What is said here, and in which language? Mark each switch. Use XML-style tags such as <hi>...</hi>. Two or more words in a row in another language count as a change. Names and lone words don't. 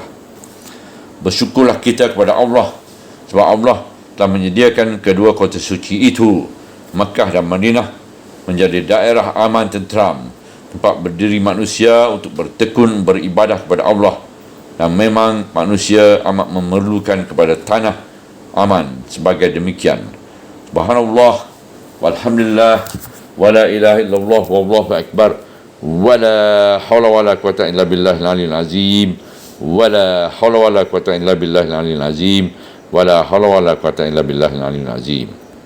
<id>Bersyukurlah kita kepada Allah, sebab Allah telah menyediakan kedua kota suci itu, Makkah dan Madinah, menjadi daerah aman tenteram, tempat berdiri manusia untuk bertekun beribadah kepada Allah. Dan memang manusia amat memerlukan kepada tanah aman sebagai demikian.</id> <ar>سبحان الله، والحمد لله، ولا إله إلا الله، والله أكبر، ولا حول ولا قوة إلا بالله العلي العظيم، ولا حول ولا قوة إلا بالله العلي العظيم، ولا حول ولا قوة إلا بالله العلي العظيم.</ar>